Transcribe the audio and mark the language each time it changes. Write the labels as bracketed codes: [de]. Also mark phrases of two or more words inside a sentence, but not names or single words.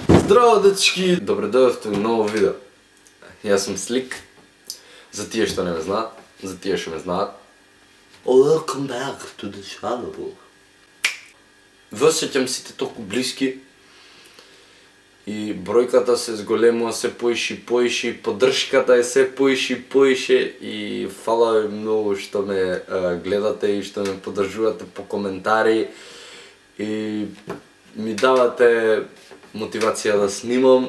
[mk] Здраво, дечки! Добре дојдовте у ново видео. Јас сум Слик. За тие што не ме знаат, за тие што ме знаат. [en] Welcome back to the channel. [mk] Ве осеќам сите толку блиски. И бројката се зголемува се поише и поише, поддршката е се поише и поише и фала ви многу што ме гледате и што ме поддржувате по коментари и ми давате мотивација да снимам.